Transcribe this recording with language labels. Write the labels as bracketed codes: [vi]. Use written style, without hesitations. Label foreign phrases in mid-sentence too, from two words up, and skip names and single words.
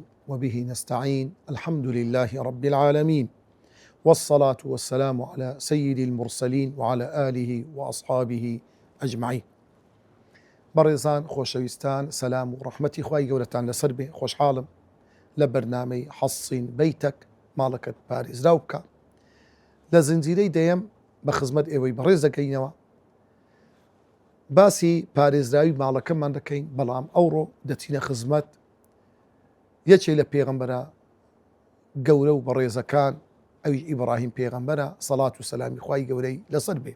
[ar] وبه نستعين الحمد لله رب العالمين والصلاة والسلام على سيد المرسلين وعلى آله وأصحابه أجمعين. [ckb] بەڕێزان خۆشەویستان سەلام و ڕەحمەتی خوای گەورەتان لەسەر بێ. خۆشحاڵم لە بەرنامەی حەسین بەیتەک ماڵەکەت پارێزراو بکە. لە زنجیرەی دەیەم بە خزمەت ئێوەی بەڕێز دەکەینەوە. باسی پارێزراوی ماڵەکەمان دەکەین، بەڵام ئەوڕۆ دەچینە خزمەت یەکێ لە پێغەمبەرە گەورە و بەڕێزەکان، ئەوی ئیبراهیم پێغەمبەرە سەڵات و سەلامی خوای گەورەی لەسەر بێ.